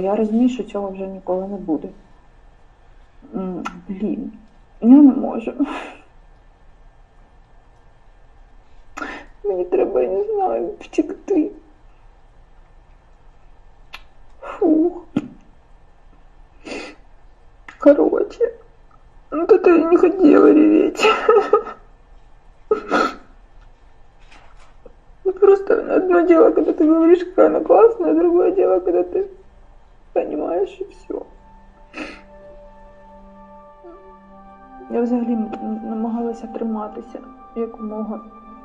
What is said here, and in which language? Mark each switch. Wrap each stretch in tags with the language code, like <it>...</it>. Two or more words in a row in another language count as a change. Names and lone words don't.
<uk>Я розумію, що цього вже ніколи не буде. Я не можу. Мені треба, я не знаю, втекти. Фух.</uk> <ru>Короче, это я не хотела реветь. Просто одно дело, когда ты говоришь, какая она классная, другое дело, когда ты понимаешь, и все.</ru> <uk>Я взагалі намагалася триматися якомога</uk>